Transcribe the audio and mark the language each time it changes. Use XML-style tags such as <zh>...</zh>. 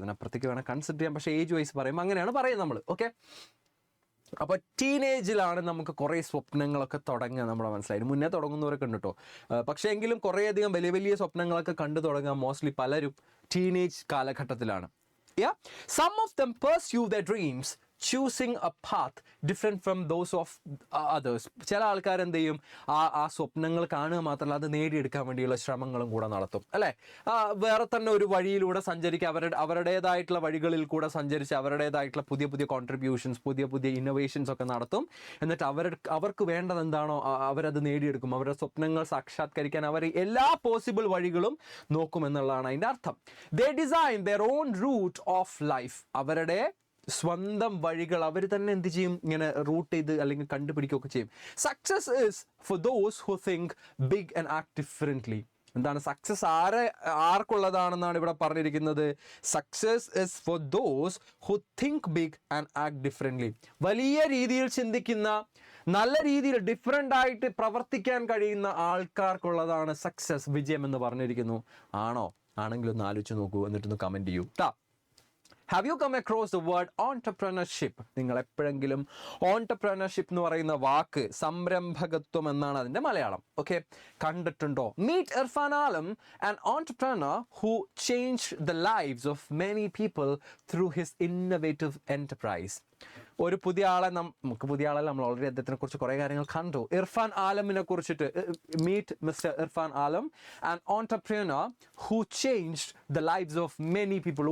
<ml>അതിനപ്പുറത്തേക്ക് വേണം കൺസിഡർ ചെയ്യാം, പക്ഷേ ഏജ് വൈസ് പറയുമ്പോൾ അങ്ങനെയാണ് പറയുന്നത് നമ്മൾ. ഓക്കെ, അപ്പോൾ ടീനേജിലാണ് നമുക്ക് കുറേ സ്വപ്നങ്ങളൊക്കെ തുടങ്ങുക. നമ്മുടെ മനസ്സിലായി മുന്നേ തുടങ്ങുന്നവരൊക്കെ ഉണ്ട് കേട്ടോ. പക്ഷേ എങ്കിലും കുറേയധികം വലിയ വലിയ സ്വപ്നങ്ങളൊക്കെ കണ്ടു തുടങ്ങുക മോസ്റ്റ്ലി പലരും ടീനേജ് കാലഘട്ടത്തിലാണ്.</ml> <en>Yeah, some of them pursue their dreams choosing a path different from those of others.</en> <ml>ചില ആൾക്കാർ എന്ത് ചെയ്യും, ആ സ്വപ്നങ്ങൾ കാണുക മാത്രമല്ല അത് നേടിയെടുക്കാൻ വേണ്ടിയുള്ള ശ്രമങ്ങളും കൂടെ നടത്തും, അല്ലേ? വേറെ തന്നെ ഒരു വഴിയിലൂടെ സഞ്ചരിക്കുക, അവരുടേതായിട്ടുള്ള വഴികളിൽ കൂടെ സഞ്ചരിച്ച് അവരുടേതായിട്ടുള്ള പുതിയ പുതിയ കോൺട്രിബ്യൂഷൻസ്, പുതിയ പുതിയ ഇന്നോവേഷൻസ് ഒക്കെ നടത്തും. എന്നിട്ട് അവർക്ക് വേണ്ടത് എന്താണോ അവരത് നേടിയെടുക്കും. അവരുടെ സ്വപ്നങ്ങൾ സാക്ഷാത്കരിക്കാൻ അവർ എല്ലാ പോസിബിൾ വഴികളും നോക്കുമെന്നുള്ളതാണ് അതിൻ്റെ അർത്ഥം.</ml> <en>They design their own route of life.</en> <ml>അവരുടെ സ്വന്തം വഴികൾ അവർ തന്നെ എന്ത് ചെയ്യും, ഇങ്ങനെ റൂട്ട് ചെയ്ത് അല്ലെങ്കിൽ കണ്ടുപിടിക്കുകയൊക്കെ ചെയ്യും.</ml> <en>Success is for those who think big and act differently.</en> <ml>എന്താണ് സക്സസ്? ആർക്കുള്ളതാണെന്നാണ് ഇവിടെ പറഞ്ഞിരിക്കുന്നത്.</ml> <en>Success is for those who think big and act differently.</en> <ml>വലിയ രീതിയിൽ ചിന്തിക്കുന്ന, നല്ല രീതിയിൽ ഡിഫറെൻ്റ് ആയിട്ട് പ്രവർത്തിക്കാൻ കഴിയുന്ന ആൾക്കാർക്കുള്ളതാണ് സക്സസ്, വിജയം എന്ന് പറഞ്ഞിരിക്കുന്നു. ആണോ? ആണെങ്കിൽ ഒന്ന് ആലോചിച്ച് നോക്കൂ, എന്നിട്ടൊന്ന് കമൻറ്റ് ചെയ്യൂ ട്ടാ.</ml> <en>Have you come across the word entrepreneurship?</en> <ml>നിങ്ങൾ എപ്പോഴെങ്കിലും entrepreneurship എന്ന് പറയുന്ന വാക്ക്, സംരംഭകത്വം എന്നാണ് അതിൻ്റെ മലയാളം, ഓക്കെ, കണ്ടിട്ടുണ്ടോ?</ml> <en>Meet Irfan Alam, an entrepreneur who changed the lives of many people through his innovative enterprise.</en> <ml>ഒരു പുതിയ ആളെ നമുക്ക് പുതിയ ആളല്ല, നമ്മൾ ഓൾറെഡി അദ്ദേഹത്തിനെ കുറിച്ച് കുറേ കാര്യങ്ങൾ കണ്ടു. ഇർഫാൻ ആലമിനെ കുറിച്ചിട്ട്,</ml> <en>Meet mister Irfan Alam, an entrepreneur who changed the lives of many people.</en>